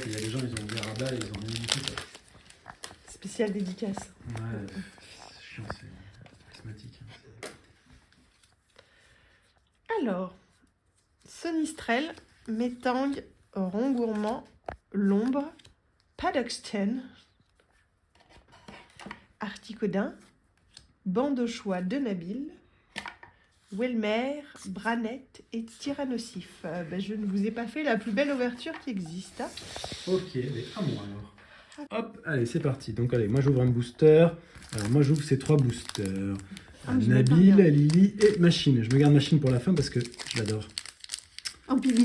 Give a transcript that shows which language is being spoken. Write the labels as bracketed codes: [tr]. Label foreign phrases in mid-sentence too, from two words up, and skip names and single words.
[fr] Il y a des gens, ils ont ouvert à bas et ils ont rien du tout. Quoi. Spécial dédicace. Ouais, c'est chiant, c'est Prismatique. Alors, Sonistrel, Métang, Rond Gourmand, L'Ombre, Paddocksten, Articodin, Bandeauchois de Nabil, Welmer, Branette et Tyrannosif. Je ne vous ai pas fait la plus belle ouverture qui existe. Hein. Ok, mais à moi alors. Hop, allez, c'est parti. Donc, allez, moi j'ouvre un booster. Alors, moi j'ouvre ces 3 boosters. Ah, je Nabil, m'attends bien. Lily et Machine. Je me garde Machine pour la fin parce que je l'adore. En pibidou.